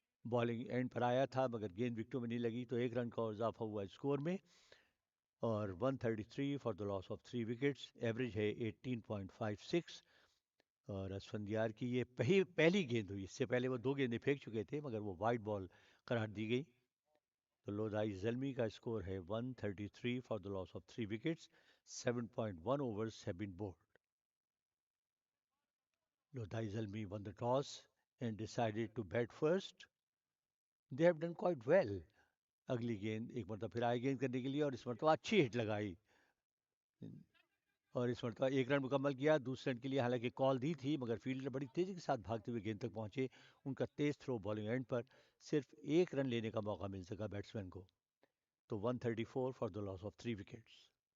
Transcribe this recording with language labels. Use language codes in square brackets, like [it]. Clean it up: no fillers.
[ur] Bowling and پر آیا تھا مگر گیند وکٹوں میں نہیں لگی تو 1 رن کا اور اضافہ ہوا اسکور میں، اور 133 for the loss of 3 wickets, average ہے 18.56۔ اور اسفندیار کی یہ پہلی گیند ہوئی، اس سے پہلے وہ 2 گیندیں پھینک چکے تھے مگر وہ وائٹ بال قرار دی گئی۔ تو لودھائی زلمی کا اسکور ہے 133 for the loss of 3 wickets, 7.1 [en] overs have been bowled. Lodhai Zalmi won the toss and decided to bat first. They have done quite well. [ur] اگلی گیند ایک مرتبہ پھر آئے گیند کرنے کے لیے اور اس مرتبہ اچھی ہٹ لگائی اور اس مرتبہ 1 رن مکمل کیا۔ دوسرے رن کے لیے حالانکہ کال دی تھی مگر فیلڈر بڑی تیزی کے ساتھ بھاگتے ہوئے گیند تک پہنچے، ان کا تیز تھرو بالنگ اینڈ پر صرف 1 رن لینے کا موقع مل سکا بیٹسمین کو، تو 134 [en] For the loss of 3 wickets.